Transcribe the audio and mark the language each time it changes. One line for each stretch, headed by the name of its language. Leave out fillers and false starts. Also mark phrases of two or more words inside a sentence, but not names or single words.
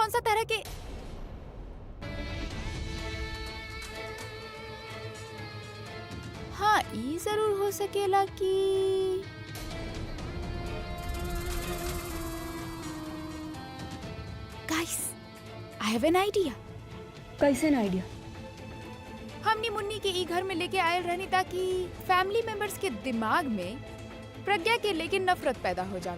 Bhojpuri: हमनी कौन सा तरह के ये जरूर हो सकेला कि गाइस,
English: I have an idea.
Bhojpuri: कैसे ना आइडिया? हमनी मुन्नी के ई घर में लेके आयल रहनी ताकि
English: family members
Bhojpuri: के दिमाग में प्रज्ञा के लेके नफरत पैदा हो जावे।